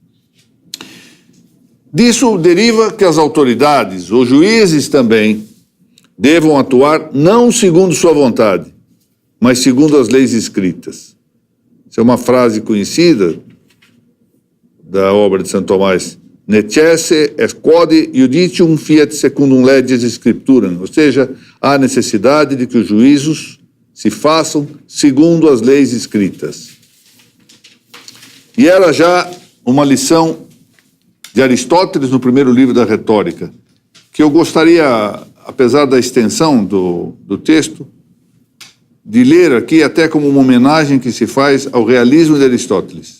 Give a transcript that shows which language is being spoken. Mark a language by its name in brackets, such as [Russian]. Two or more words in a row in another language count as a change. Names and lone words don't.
[Portuguese] Disso deriva que as autoridades, os juízes também, devam atuar não segundo sua vontade, mas segundo as leis escritas. Isso é uma frase conhecida da obra de Santo Tomás, [Latin] necesse est quod judicium fiat secundum leges scripturam, [Portuguese] ou seja, há necessidade de que os juízos se façam segundo as leis escritas. E era já uma lição de Aristóteles no primeiro livro da Retórica, que eu gostaria, apesar da extensão do texto, de ler aqui até como uma homenagem que se faz ao realismo de Aristóteles.